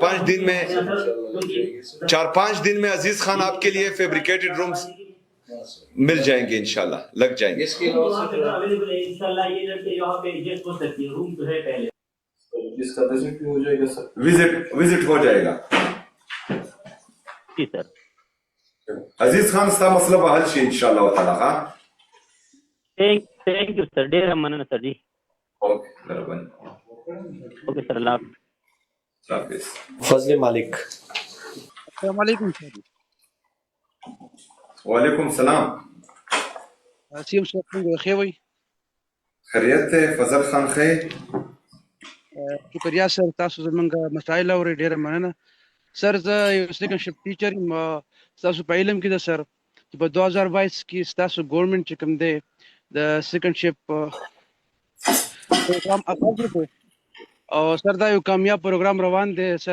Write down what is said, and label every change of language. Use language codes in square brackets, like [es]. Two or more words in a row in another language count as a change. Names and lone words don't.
[ur] 4-5 دن میں عزیز خان آپ کے لیے فیبریکیٹڈ رومز مل جائیں گے انشاءاللہ, لگ جائیں گے. اس کے علاوہ اس کا وزٹ بھی ہو جائے گا سر. وزٹ ہو جائے گا. جی سر. [ps] عزیز خان ستا مسئلہ به حل شي [ar] انشاءاللہ تعالی. ها [en] thank you [ps] سر, ډېره مننه سر جی. اوکے مهرباني. [ur] اوکے سر, اللہ حافظ. فضل مالک. [ar] السلام علیکم سر. وعلیکم السلام. [ps] سیم صاحب څنګه ښه وئ؟ خیریت ته فضل خان خیر. شکریہ سر, تاسو زمونږ مسایل اورئ, ډېره مننه سر. زه یو [en] second shift teacher [ps] یم. ستاسو په علم کې ده سر چې په 2022 کې ستاسو ګورنمنټ چې کوم دی د [en] second shift program [ps] اغاز وکړو او سر دا یو کامیاب پروګرام روان دی سر.